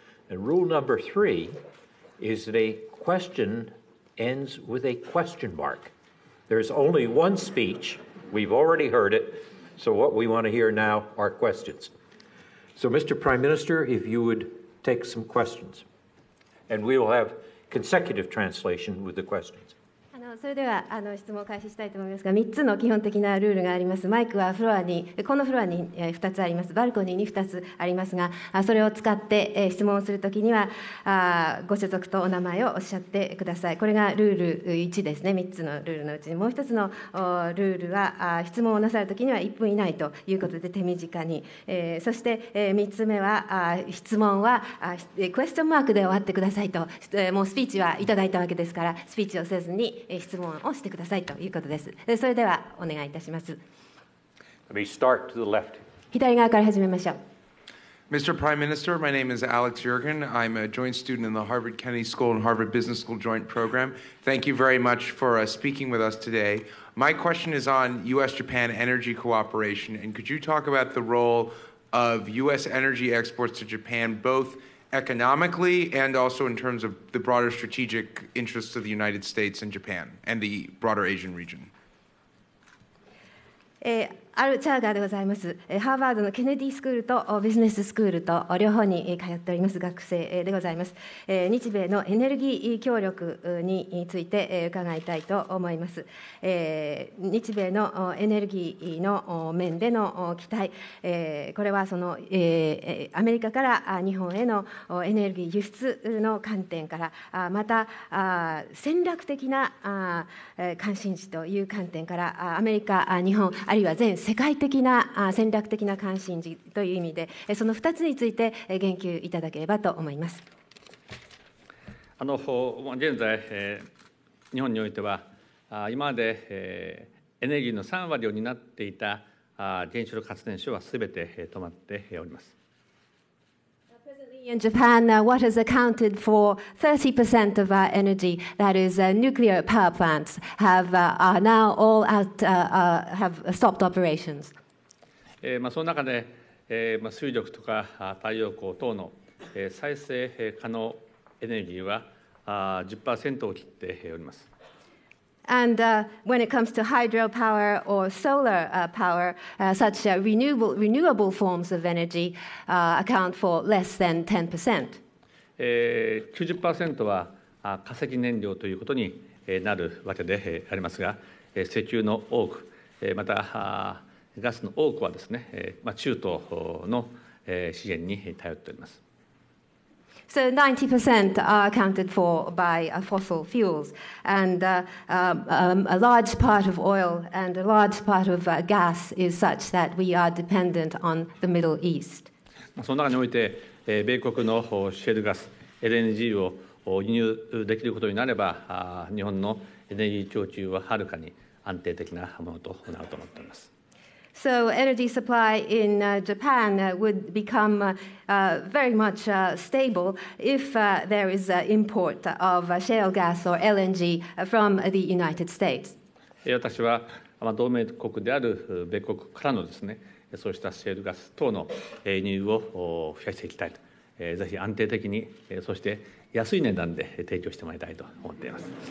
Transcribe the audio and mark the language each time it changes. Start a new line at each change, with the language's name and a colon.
English: And rule number three is that a question ends with a question mark. There's only one speech. We've already heard it, so what we want to hear now are questions. So, Mr. Prime Minister, if you would take some questions, and we will have consecutive translation with the questions.
Japanese: それでは質問を開始したいと思いますが、3つの基本的なルールがあります。マイクはフロアに、このフロアに2つあります。バルコニーに2つありますが、それを使って質問をするときにはご所属とお名前をおっしゃってください。これがルール1ですね。3つのルールのうちにもう1つのルールは質問をなさるときには1分以内ということで手短に、そして3つ目は質問はクエスチョンマークで終わってくださいと、もうスピーチはいただいたわけですから、スピーチをせずに質問をしてくださいということです。それではお願いいたします。
English: Let me start to the left.
Japanese: 左側から始めましょう。
English: Mr. Prime Minister, my name is Alex Yergin. I'm a joint student in the Harvard Kennedy School and Harvard Business School joint program. Thank you very much for speaking with us today. My question is on U.S.-Japan energy cooperation, and could you talk about the role of U.S. energy exports to Japan, both economically and also in terms of the broader strategic interests of the United States and Japan and the broader Asian region?
Japanese: アル・チャーガーでございます。ハーバードのケネディスクールとビジネススクールと両方に通っております学生でございます。日米のエネルギー協力について伺いたいと思います。日米のエネルギーの面での期待、これはそのアメリカから日本へのエネルギー輸出の観点から、また戦略的な関心事という観点からアメリカ、日本あるいは全世界的な戦略的な関心事という意味でその2つについて言及いただければと思います。現在、日本においては今までエネルギーの3割を担っていた原子力発電所はすべて止まっております。
English: In Japan, what has accounted for 30% of our energy, that is, nuclear power plants, are now all out, have stopped operations.
Japanese: その中で、水力とか太陽光等の再生可能エネルギーは10% を切っております。
English: And when it comes to hydropower or solar power, such renewable forms of energy account for less than 10%.
Japanese: 90% は化石燃料ということになるわけでありますが、石油の多く、またガスの多くはですね、中東の資源に頼っております。
English: So 90% are accounted for by fossil fuels, and a large part of oil and a large part of gas is such that we are dependent on the Middle East.
Japanese: その中において、米国のシェルガス、LNG を輸入できることになれば、日本のエネルギー供給ははるかに安定的なものとなると思っております。
English: So energy supply in Japan would become very much stable if there is import of shale gas or LNG from the United States.
Japanese: 私は同盟国である米国からのですね、そうしたシェールガス等の輸入を増やしていきたいと、ぜひ安定的に、そして安い値段で提供してもらいたいと思っています。